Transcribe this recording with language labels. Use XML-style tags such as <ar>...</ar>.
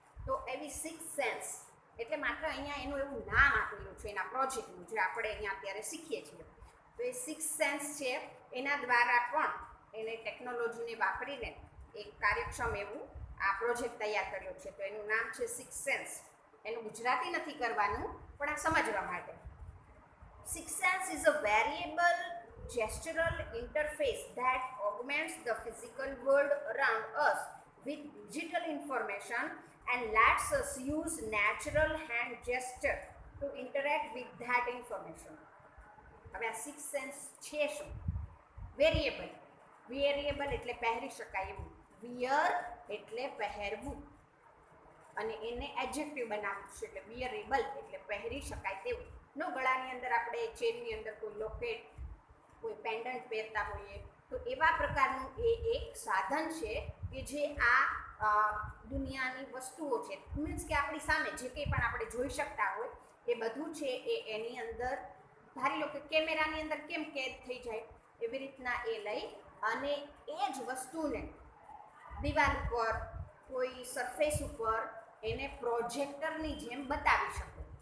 <gu>તો એવી 6 સેન્સ, એટલે માત્ર અહીંયા એનું એવું નામ આપેલું છે એના પ્રોજેક્ટનું, જે આપણે અહીંયા અત્યારે શીખીએ છીએ. તો એ 6 સેન્સ છે, એના દ્વારા પણ એને ટેકનોલોજીને વાપરીને એક કાર્યક્ષમ એવું આ પ્રોજેક્ટ તૈયાર કર્યો છે. તો એનું નામ છે 6 સેન્સ. એનું ગુજરાતી નથી કરવાનું, પણ આ સમજવા માટે.</gu> <en>6 sense is a variable gestural interface that augments the physical world around us with digital information and lets us use natural hand gesture to interact with that information.</en> <gu>હવે આ 6 sense છે શું? વેરિયેબલ. વેરિયેબલ એટલે પહેરી શકાય એવું. Wear એટલે પહેરવું, અને એને એડજેક્ટિવ બનાવવું છે, એટલે વિયરેબલ એટલે પહેરી શકાય તેવું. ગળાની અંદર આપણે ચેનની અંદર કોઈ લોકેટ, કોઈ પેન્ડન્ટ પહેરતા હોઈએ, તો એવા પ્રકારનું એ એક સાધન છે કે જે આ દુનિયાની વસ્તુઓ છે, મીન્સ કે આપણી સામે જે કંઈ પણ આપણે જોઈ શકતા હોય એ બધું છે એ એની અંદર, ધારી લો કે કેમેરાની અંદર કેમ કેદ થઈ જાય, એવી રીતના એ લઈ અને એ જ વસ્તુને દિવાલ ઉપર, કોઈ સરફેસ ઉપર એને પ્રોજેક્ટરની જેમ બતાવી શકો.</gu>